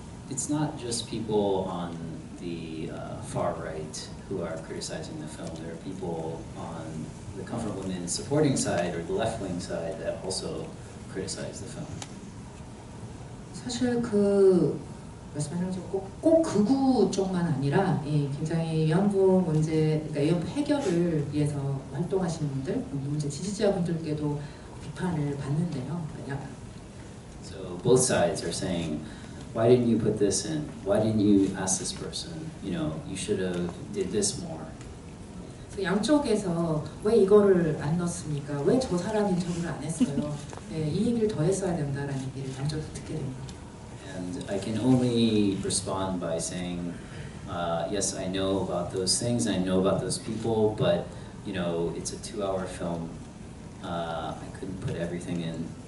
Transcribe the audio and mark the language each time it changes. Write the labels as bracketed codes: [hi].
[en] It's not just people on the far right who are criticizing the film. There are people on the Comfort Women supporting side or the left-wing side that also criticize the film. [ko] 사실 말씀하신 것처럼 꼭 극우 쪽만 아니라 굉장히 위안부 문제, 그러니까 위안부 해결을 위해서 활동하시는 분들, 문제 지지자분들께도 비판을 받는데요. [en] So both sides are saying, why didn't you put this in? Why didn't you ask this person? You should have did this more. [ko] 양쪽에서 왜 이거를 안 넣었습니까? 왜 저 사람 인터뷰를 안 했어요? 이 얘기를 더 했어야 된다라는 얘기를 양쪽에서 듣게 됩니다. [en] And I can only respond by saying, yes, I know about those things, I know about those people, but it's a 2-hour film. I couldn't put everything in.